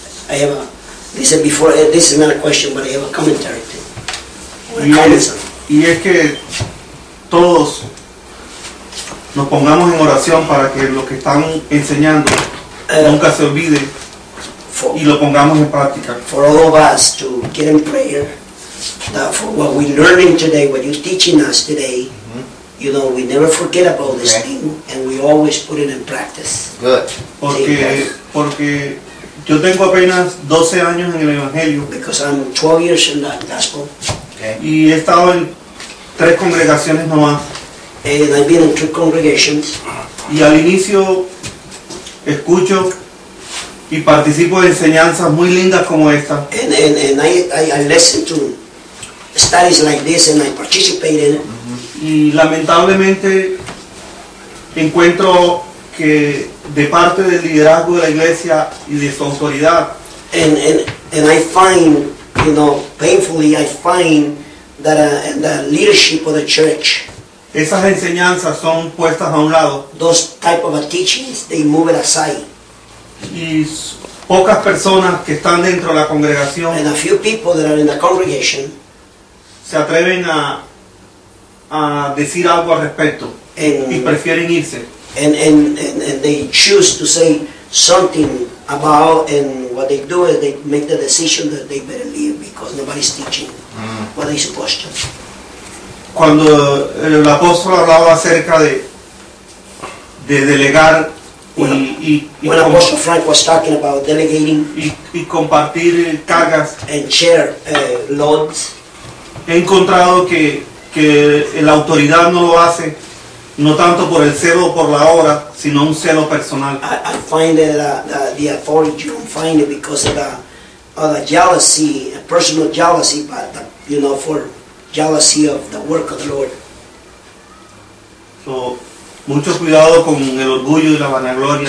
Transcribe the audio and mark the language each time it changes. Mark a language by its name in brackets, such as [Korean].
[English] I have a, dice, before, this is not a question, but I have a commentary too. [Spanish] Y es que todos nos pongamos en oración para que lo que están enseñando nunca se olvide [English] for, [Spanish] y lo pongamos en práctica. [English] For all of us to get in prayer that for what we're learning today, what you're teaching us today, mm-hmm. you know, we never forget about this okay. thing and we always put it in practice. Good. [Spanish] Porque yo tengo apenas 12 años en el Evangelio. [English] Because I'm 12 years in the gospel. [Spanish] Okay. Y he estado en tres congregaciones nomás. [English] And I've been in two congregations. [Spanish] Y al inicio escucho y participo de enseñanzas muy lindas como esta. [English] And I listen to studies like this and I participate in it. Uh-huh. [Spanish] Y lamentablemente encuentro que de parte del liderazgo de la iglesia y de su autoridad. [English] And I find, you know, painfully, I find that the leadership of the church. [Spanish] Esas enseñanzas son puestas a un lado. [English] Those type of teachings, they move it aside. [Spanish] Y pocas personas que están dentro de la congregación. [English] And a few people that are in the congregation. [Spanish] Se atreven a decir algo al respecto. Y prefieren irse. [English] And they choose to say something about, and what they do is they make the decision that they better leave because nobody's teaching what they're supposed to. [Spanish] Cuando el apóstol hablaba acerca de delegar [English] when Apostle Frank was talking about delegating [Spanish] y compartir cargas [English] and share loads, [Spanish] he encontrado que la autoridad no lo hace. No tanto por el celo por la obra, sino un celo personal. [English] I find the authority, you don't find it because of the jealousy, a personal jealousy, but the, you know, for jealousy of the work of the Lord. [Spanish] So, mucho cuidado con el orgullo y la vanagloria.